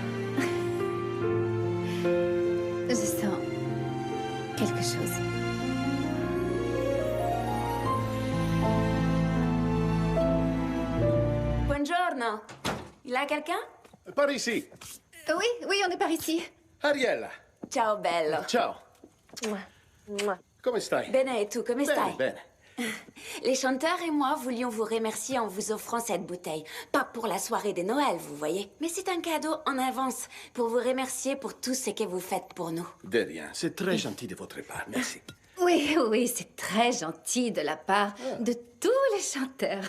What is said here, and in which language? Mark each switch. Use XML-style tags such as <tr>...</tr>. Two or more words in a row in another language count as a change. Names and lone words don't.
<fr>Je sens quelque chose.</fr> <it>Buongiorno.</it> <fr>Il y a quelqu'un? Par ici. Oui, oui, on est par ici. Ariella.</fr> <it>Ciao, bello. Ciao. Come stai? Bene,</it> <fr>et tu,</fr> <it>come stai? Bene.</it> <fr>Les chanteurs et moi voulions vous remercier en vous offrant cette bouteille. Pas pour la soirée de Noël, vous voyez, mais c'est un cadeau en avance pour vous remercier pour tout ce que vous faites pour nous. De rien. C'est très gentil de votre part. Merci. Oui, oui, c'est très gentil de la part de tous les chanteurs.</fr>